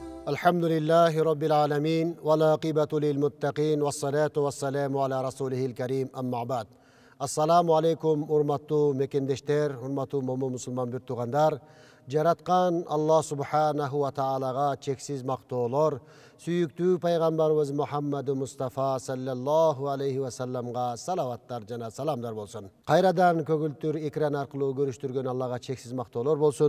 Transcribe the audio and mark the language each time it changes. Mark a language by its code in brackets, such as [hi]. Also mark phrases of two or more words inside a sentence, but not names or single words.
[ar] الحمد لله رب العالمين والعاقبة للمتقين والصلاة والسلام على رسوله الكريم أما بعد. السلام عليكم [ky] урматтуу мекендештер, урматтуу момун мусулман бир туугандар. Жараткан Аллах [ar] سبحانه و تعالى [ky] чексиз мактоолор, сүйүктүү пайгамбарыбыз Мухаммад Мустафа [ar] صلى الله عليه و سلم [ky] салаваттар жана саламдар болсун. Кайрадан көгүлтүр экран аркылуу көрүштүргөн Аллага чексиз мактоолор болсун.